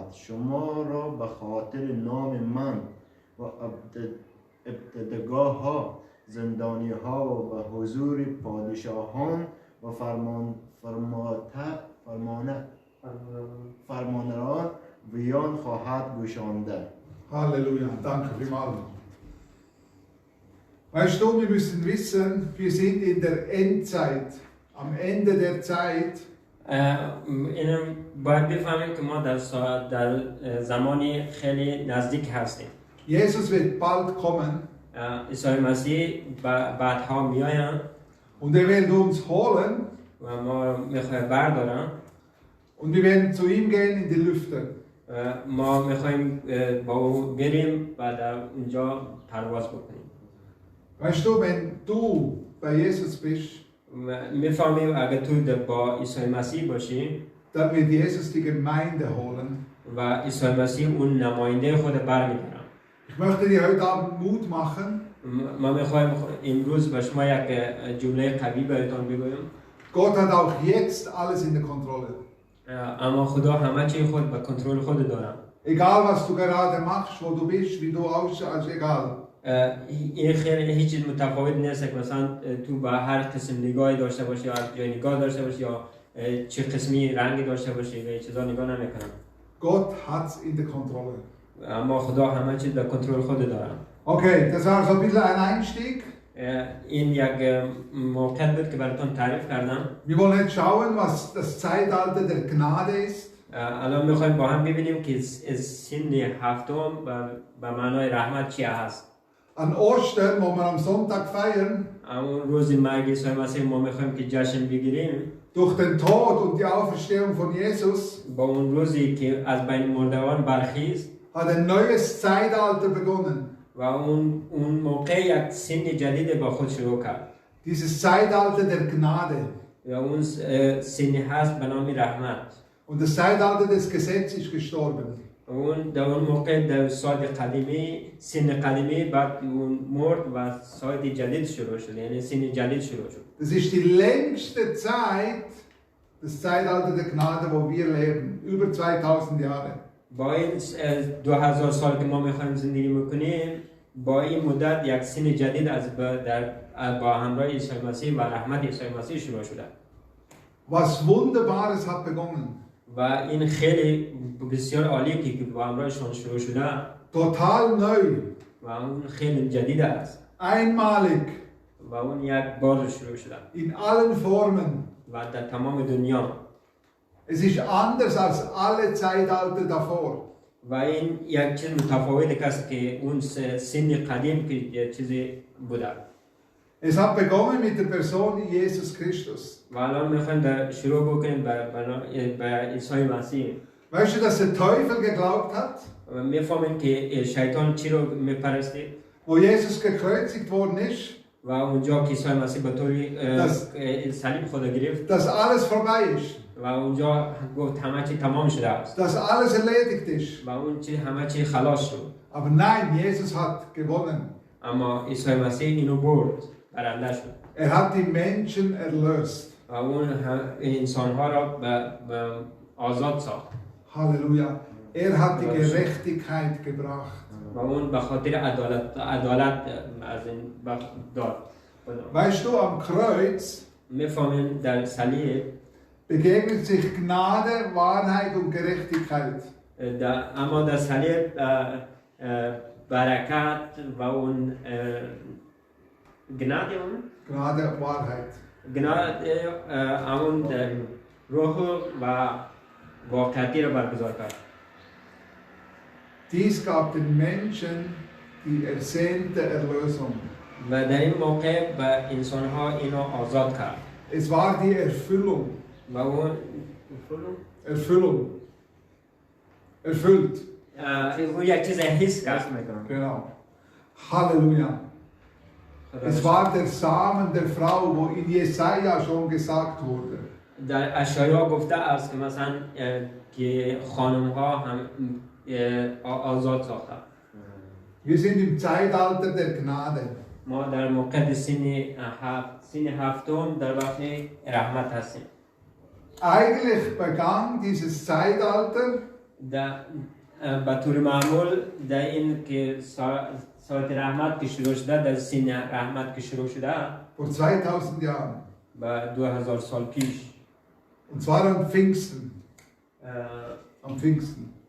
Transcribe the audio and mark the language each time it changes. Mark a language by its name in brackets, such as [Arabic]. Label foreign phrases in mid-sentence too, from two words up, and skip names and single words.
[Persian] شما را به خاطر نام من و ابتدگاه ها، زندانی ها و به حضور پادشاهان و فرمانران ویان خواهد گشانده. [German] Halleluja, danke vielmals. Weißt du, wir müssen wissen, wir sind in der Endzeit, am Ende der Zeit. [Persian] اینم باید بفهمیم که ما در زمانی خیلی نزدیک هستیم. [German] Jesus wird bald kommen. [Persian] عیسی مسیح بعدها میآید. [German] Und er wird uns holen. [Persian] و ما میخوایم بردارن. [German] Und wir werden zu ihm gehen in die Lüfte. [Persian] ما میخوایم با او بریم و در اونجا پرواز بکنیم. [German] Weißt du, wenn du bei Jesus bist, [Persian] میفهمیم اگه تو با عیسی مسیح باشی، [German] dann wird Jesus die Gemeinde holen. [Persian] و عیسی مسیح اون نماینده خود برمی‌داره. [German] Ich möchte dir heute Abend Mut machen. [Persian] ما میخوایم امروز به شما یک جمله قوی بهتون بگویم. [German] Gott hat auch jetzt alles in der Kontrolle. [Persian] اما خدا همه چی خود به کنترل خود داره. [German] Egal was du gerade machst, wo du bist, wie du ausschaust, egal. [Persian] این خیلی هیچ چیز متفاوت نیست که مثلا تو به هر قسم نگاهی داشته باشی یا جای نگاه داشته باشی یا چه قسمی رنگی داشته باشی و چیزا نگاه نمیکنم. [German] Gott hat's in der Kontrolle. [Persian] اما خدا همه چیز در کنترل خود داره. [German] Okay, das war so ein bisschen ein Einstieg. [Persian] این یک موقعیت بود که براتون تعریف کردم. [German] Wir wollen jetzt schauen, was das Zeitalter der Gnade ist. [Persian] الان میخوایم با هم ببینیم که سن هفتم به معنای رحمت چی هست. [German] An Ostern, wo wir am Sonntag feiern, [Persian] اون روز مرگ عیسی مسیح ما میخوایم که جشن بگیریم. [German] durch den Tod und die Auferstehung von Jesus, [Persian] با اون روزی که از بین مردگان برخیست، [German] hat ein neues Zeitalter begonnen. [Persian] و اون موقع یک سن جدید با خود شروع کرد. [German] Dieses Zeitalter der Gnade. [Persian] و اون سن هست به نام رحمت. [German] Und das Zeitalter des Gesetzes ist gestorben. [Persian] اون در اون موقع در ساعت قدیمی سن قدیمی بعد اون مرد و ساعت جدید شروع شد، یعنی سن جدید شروع شد. [German] Das ist die längste Zeit, das Zeitalter der Gnade, wo wir leben, über 2000 Jahre. [Persian] با این 2000 سال که ما میخوایم زندگی میکنیم، با این مدت یک سن جدید با همراه عیسی مسیح و رحمت عیسی مسیح شروع شده. [German] Was Wunderbares hat begonnen. [Persian] و این خیلی بسیار عالیه که با همراهشون شروع شده. [German] Total neu. [Persian] و اون خیلی جدید است. [German] Einmalig. [Persian] و اون یک بار شروع شده. [German] In allen Formen. [Persian] و در تمام دنیا. [German] Es ist anders als alle Zeitalter davor. [Persian] و این یک چیز متفاوت است که اون سن قدیم که چیزی بوده. [German] Es hat begonnen mit der Person Jesus Christus. [Persian] و الان میخوایم شروع بکنیم به عیسی مسیح. [German] Weißt du, dass der Teufel geglaubt hat? [Persian] میفهمیم که شیطان چی رو میپرستید؟ [German] Wo Jesus gekreuzigt worden ist, [Persian] و و اونجا که عیسی مسیح به طور صلیب خدا گرفت [German] dass alles vorbei ist, [Persian] و اونجا گفت همه چی تمام شده است [German] dass alles erledigt ist. [Persian] و اون چی همه چی خلاص شد. [German] Aber nein, Jesus hat gewonnen. [Persian] اما عیسی مسیح اینو برد، برنده شد. [German] Er hat die Menschen erlöst. [Persian] و اون انسان ها را به آزاد ساخت. [German] Halleluja. Er hat die Gerechtigkeit gebracht. [Persian] و اون به خاطر عدالت از این داد. [German] Weißt du, am Kreuz [Persian] میفهمیم در صلیب [German] begegnet sich Gnade, Wahrheit und Gerechtigkeit. [Persian] اما در صلیب برکت و اون gnade [German] Gnade und Wahrheit. [Persian] اون روح و واقعیتی را برگزار کرد. [German] Dies gab den Menschen die ersehnte Erlösung. [Persian] و در این موقع به انسان ها اینو آزاد کرد. [German] Es war die Erfüllung. [Persian] و اون [German] Erfüllung. Erfüllt. [Persian] اون یک چیز حس کرد. [German] Genau. Halleluja. Es war der Samen der Frau, wo in Jesaja schon gesagt wurde. [Persian] در اشعیا گفته است که مثلا که خانم ها هم آزاد ساخته. [German] Wir sind im Zeitalter der Gnade. [Persian] ما در موقع سین هفتم در وقت رحمت هستیم. [German] Eigentlich begann dieses Zeitalter [Persian] به طور معمول در این که ساعت رحمت که شروع شده، در سین رحمت که شروع شده [German] vor 2000 Jahren. [Persian] به 2000 سال پیش. [German] Und zwar am Pfingsten. Am Pfingsten.